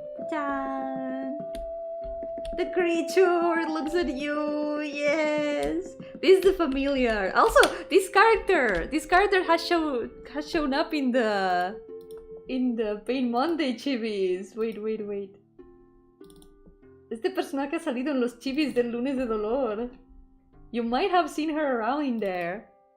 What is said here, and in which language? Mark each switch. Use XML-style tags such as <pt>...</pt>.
<en>Ta-da! The creature looks at you. Yes, this is the familiar. Also, this character has shown up in the Pain Monday chibis. Wait.</en> <es>Este personaje ha salido en los chibis del lunes de dolor.</es> <en>You might have seen her around in there.</en>